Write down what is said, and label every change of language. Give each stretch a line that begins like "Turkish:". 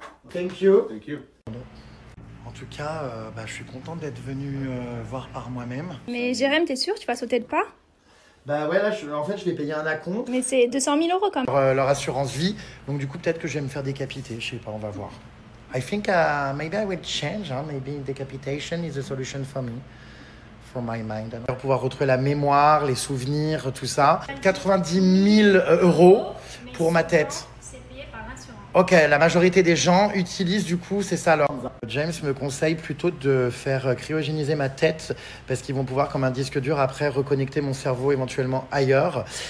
English: Thank you. Thank you.
French: En tout cas, je suis content d'être venu voir par moi-même. Mais Jérém, t'es sûr, tu vas sauter le pas? Bah ouais, là, en fait, je vais payer un acompte. Mais c'est 200 000 € quand même. Leur assurance vie. Donc du coup, peut-être que je vais me faire décapiter. Je sais pas, on va voir.
English: I think maybe I will change. Hein? Maybe decapitation is a solution for me. For my mind.
French: Pour pouvoir retrouver la mémoire, les souvenirs, tout ça. 90 000 € pour ma tête. C'est payé par l'assurance. Ok, la majorité des gens utilisent du coup, c'est ça alors. James me conseille plutôt de faire cryogéniser ma tête parce qu'ils vont pouvoir, comme un disque dur, après reconnecter mon cerveau éventuellement ailleurs.